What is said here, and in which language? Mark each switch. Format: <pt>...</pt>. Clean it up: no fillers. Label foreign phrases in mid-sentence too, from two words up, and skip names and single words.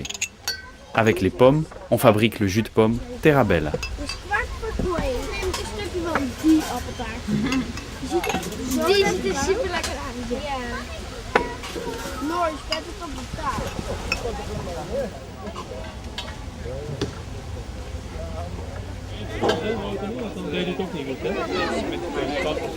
<fr>Avec les pommes, on fabrique le jus de pomme Terrabella.</fr> <nl>Dus kwart voor 2. Neem een stukje van die appeltaart. Die ziet er super lekker uit. Ja. Mooi, zet het op de taart. Dan deed het ook niet goed, hè?</nl>